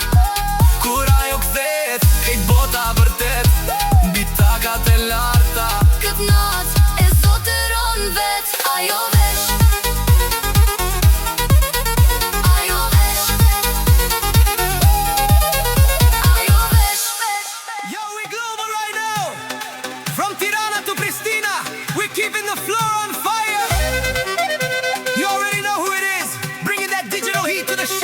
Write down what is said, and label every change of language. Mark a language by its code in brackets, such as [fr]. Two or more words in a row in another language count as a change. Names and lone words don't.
[sq] Kur ajo kthehet, krejt bota vërtet Mbi takat e larta Këtë natë e zotëron vet Ajo vesh Ajo vesh Ajo vesh [en] Yo, we global right now From Tirana to Pristina We're keeping the floor on fire You already know who it is Bringing that digital heat to